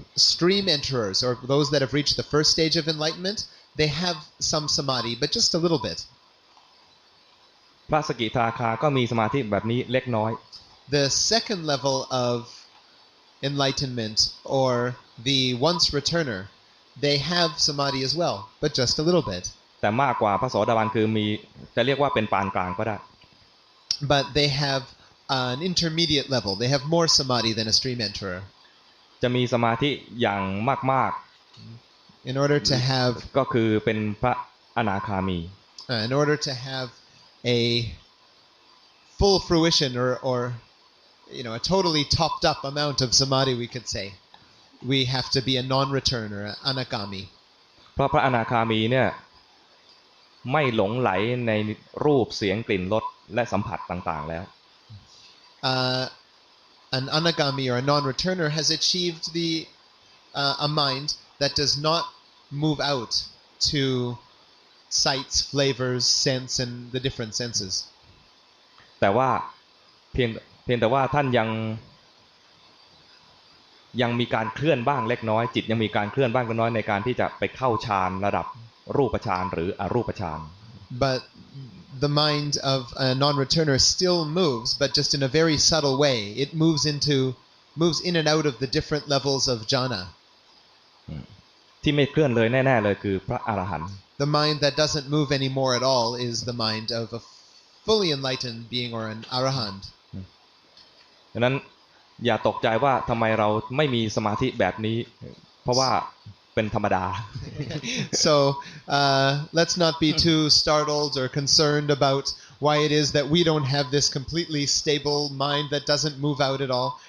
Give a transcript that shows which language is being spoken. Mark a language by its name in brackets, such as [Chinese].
[English] Stream enterers, or those that have reached the first stage of enlightenment, they have some samadhi, but just a little bit. [Thai] พระสกิทาคาก็มีสมาธิแบบนี้เล็กน้อย [English] The second level of enlightenment, or the once returner, they have samadhi as well, but just a little bit. [Thai] แต่มากกว่าพระโสดาบันคือมีจะเรียกว่าเป็นปานกลางก็ได้ [English] But they have an intermediate level. They have more samadhi than a stream enterer. [Thai] จะมีสมาธิอย่างมาก [English] In order to have [Thai] ๆก็คือเป็นพระอนาคามี [English] in order to have a full fruition or a totally topped up amount of samadhi, we could say, we have to be a non-returner, an anagami. [Thai] เพราะพระอนาคามีเนี่ยไม่หลงไหลในรูปเสียงกลิ่นรสและสัมผัสต่างๆแล้ว [English] An anagami or a non-returner has achieved the a mind that does not move out to sights, flavors, sense, and the different senses. [Thai] แต่ว่าเพียงแต่ว่าท่านยังมีการเคลื่อนบ้างเล็กน้อยจิตยังมีการเคลื่อนบ้างเล็กน้อยในการที่จะไปเข้าฌานระดับรูปฌานหรืออรูปฌาน [English] But the mind of a non-returner still moves, but just in a very subtle way. It moves in and out of the different levels of jhana. [Thai] ที่ไม่เคลื่อนเลยแน่ๆเลยคือพระอรหันต์ [English] The mind that doesn't move anymore at all is the mind of a fully enlightened being or an arahant. [Thai] ดังนั้นอย่าตกใจว่าทำไมเราไม่มีสมาธิแบบนี้เพราะว่าเป็นธรรมดา [English] So let's not be too startled or concerned about why it is that we don't have this completely stable mind that doesn't move out at all.